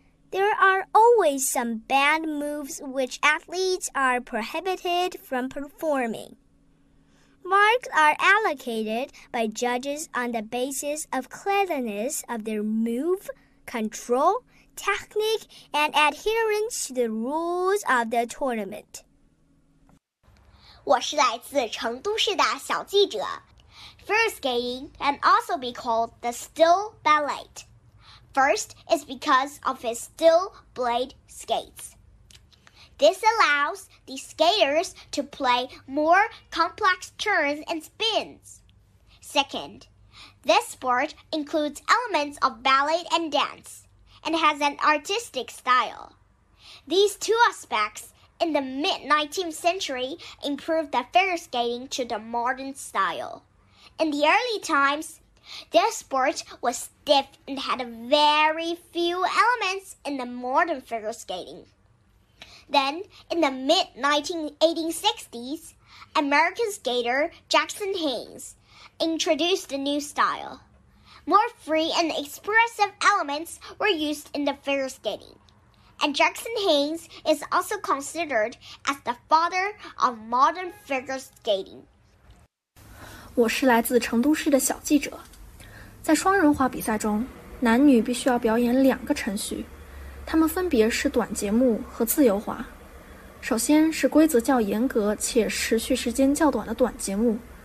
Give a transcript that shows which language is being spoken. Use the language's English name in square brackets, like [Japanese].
[English] There are always some banned moves which athletes are prohibited from performing. Marks are allocated by judges on the basis of cleanliness of their move, control, technique, and adherence to the rules of the tournament. [Chinese] 我是来自成都市的小记者。 [English] Figure skating can also be called the steel ballet. First is because of its steel blade skates. This allows the skaters to play more complex turns and spins. Second, this sport includes elements of ballet and dance, and has an artistic style. These two aspects,In the mid-19th century, improved the figure skating to the modern style. In the early times, this sport was stiff and had very few elements in the modern figure skating. Then, in the mid-1980s, American skater Jackson Haines introduced a new style. More free and expressive elements were used in the figure skating. And Jackson Haines is also considered as the father of modern figure skating. [Chinese] 我是来自成都市的小记者。在双人滑比赛中，男女必须要表演2个程序，他们分别是短节目和自由滑。首先是规则较严格且持续时间较短的短节目，